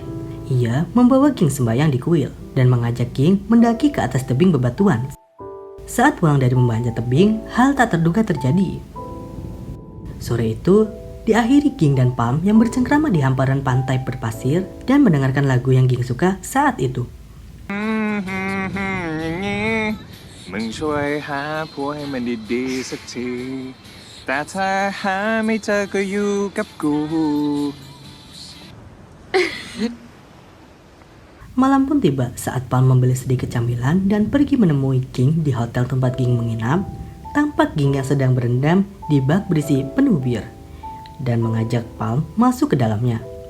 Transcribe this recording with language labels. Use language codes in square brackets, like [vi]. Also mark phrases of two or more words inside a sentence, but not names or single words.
[id] Ia membawa Ging sembahyang di kuil dan mengajak Ging mendaki ke atas tebing bebatuan. Saat pulang dari memanjat tebing, hal tak terduga terjadi. Sore itu, diakhiri Ging dan Palm yang bercengkrama di hamparan pantai berpasir dan mendengarkan lagu yang Ging suka saat itu. [th] มึงช่วยหาผัวให้มันดีๆสักทีแต่ถ้าหาไม่เจอก็อยู่กับกู [id] Malam pun tiba saat Palm membeli sedikit camilan dan pergi menemui Ging di hotel tempat Ging menginap. Tampak Ging yang sedang berendam di bak berisi penuh bir dan mengajak Palm masuk ke dalamnya.